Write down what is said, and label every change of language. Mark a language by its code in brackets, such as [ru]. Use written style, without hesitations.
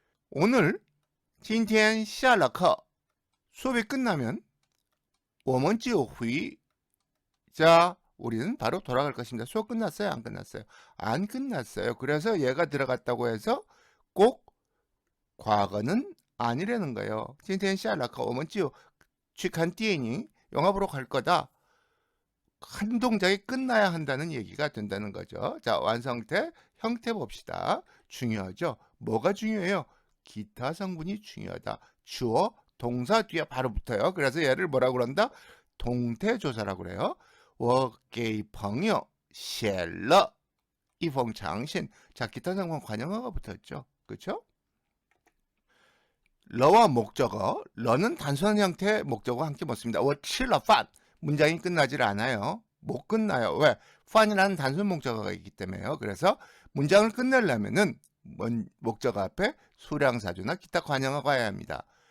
[ko] 오늘 [zh] 今天下了课 [ko] 수업이 끝나면 [zh] 我们就回 [ko] 자, 우리는 바로 돌아갈 것입니다. 수업 끝났어요? 안 끝났어요? 안 끝났어요. 그래서 얘가 들어갔다고 해서 꼭 과거는 아니라는 거예요. [zh] 今天下了课我们就去看电影 [ko] 영화 보러 갈 거다. 한 동작이 끝나야 한다는 얘기가 된다는 거죠. 자, 완성태, 형태 봅시다. 중요하죠? 뭐가 중요해요? 기타 성분이 중요하다. 주어, 동사 뒤에 바로 붙어요. 그래서 얘를 뭐라고 그런다? 동태조사라고 그래요. [zh] 我给朋友写了一封长信. [ko] 자, 기타 성분 관용어가 붙었죠. 그렇죠? 러와 목적어, 러는 단순한 형태의 목적어와 함께 붙습니다. [zh] 我吃了饭 [ko] 문장이 끝나질 않아요. 못 끝나요. 왜? 판이라는 단순 목적어가 있기 때문에요. 그래서 문장을 끝내려면은 목적어 앞에 수량사주나 기타 관용어가 와야 합니다.